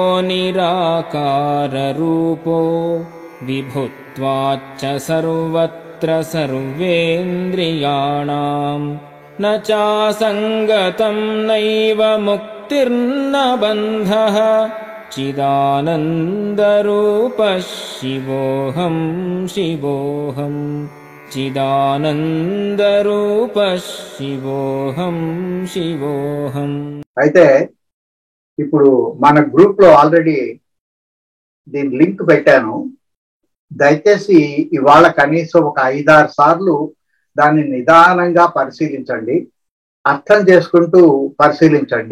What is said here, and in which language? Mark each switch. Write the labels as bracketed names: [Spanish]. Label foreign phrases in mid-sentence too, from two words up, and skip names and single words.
[Sanskrit] निराकाररूपो विभुत्वाच्च सर्वत्र सर्वेन्द्रियाणां न चासङ्गतं नैव मुक्तिर्न बन्धः चिदानन्दरूपः शिवोऽहं शिवोऽहं चिदानन्दरूपः शिवोऽहं शिवोऽहम्. [Telugu] అయితే ఇప్పుడు మన గ్రూప్ లో ఆల్రెడీ దీని లింక్ పెట్టాను. దయచేసి ఇవాళ కనీసం ఒక 5-6 సార్లు దాన్ని నిదానంగా పరిశీలించండి, అర్థం చేసుకుంటూ పరిశీలించండి.